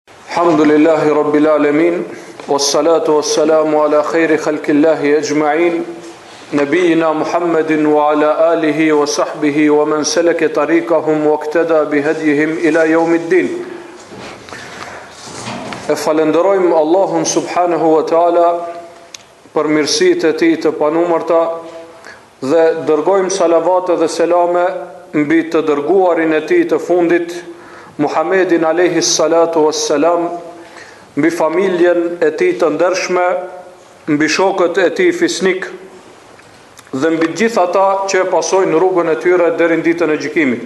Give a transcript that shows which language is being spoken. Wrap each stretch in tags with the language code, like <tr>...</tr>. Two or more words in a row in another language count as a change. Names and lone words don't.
<ar>الحمد لله رب العالمين والصلاة والسلام على خير خلق الله أجمعين نبينا محمد وعلى آله وصحبه ومن سلك طريقهم واقتدى بهديهم إلى يوم الدين.</ar> <sq>E falenderojmë Allahun</sq> <ar>سبحانه وتعالى</ar> <sq>për mirësitë e tij të panumërta dhe dërgojmë salavate dhe selame mbi të dërguarin e tij të fundit, Muhammedin</sq> <ar>عليه الصلاة والسلام,</ar> <sq>mbi familjen e tij të ndershme, mbi shokët e tij fisnik dhe mbi gjithë ata që pasojnë rrugën e tyre deri në ditën e gjykimit.</sq>